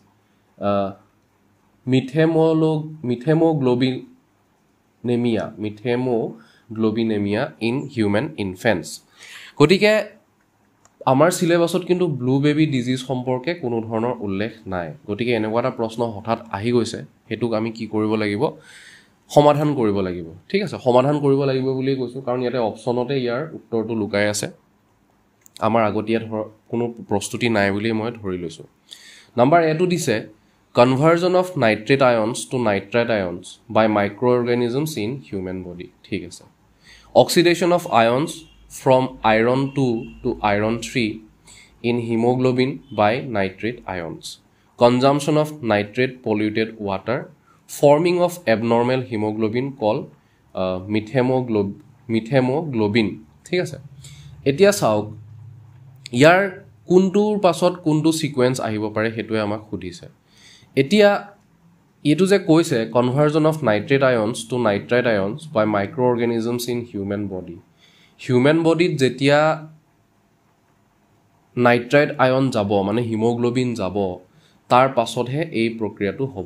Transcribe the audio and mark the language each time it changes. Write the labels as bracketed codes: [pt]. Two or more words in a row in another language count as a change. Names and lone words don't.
[en] methemoglobinemia in human infants [as] গতিকে আমাৰ সিলেবাসত কিন্তু ব্লু বেবি ডিজিজ সম্পৰ্কে কোনো ধৰণৰ উল্লেখ নাই গতিকে এনেকুৱা এটা প্ৰশ্ন হঠাৎ আহি গৈছে হেতুক আমি কি কৰিব লাগিব সমাধান কৰিব লাগিব ঠিক আছে সমাধান কৰিব লাগিব বুলি কৈছো কাৰণ ইয়াতে অপচনতে ইয়াৰ উত্তৰটো লুকাই আছে আমাৰ আগতীয়া কোনো প্ৰস্তুতি নাই বুলি মই ধৰি লৈছো নাম্বাৰ এ টো দিছে [en] conversion of nitrate ions to nitrite ions by microorganisms in human body [as] ঠিক আছে [en] oxidation of ions from iron 2 to iron 3 in hemoglobin by nitrate ions consumption of nitrate polluted water forming of abnormal hemoglobin called [as] মিথেমোগ্লোবিন ঠিক আছে এতিয়া চাওক ইয়াৰ কোনটোৰ পাছত কোনটো সিকোয়েন্স আহিব পাৰে হেতুৱে আমাক সুধিছে এতিয়া এটো যে কৈছে [en] conversion of nitrate ions to nitrite ions by microorganisms in human body [as] হিউমেন বডিত যেতিয়া নাইট্ৰাইট আয়ন যাব মানে হিমোগ্লোবিন যাব তাৰ পাছতহে এই প্ৰক্ৰিয়াটো হ'ব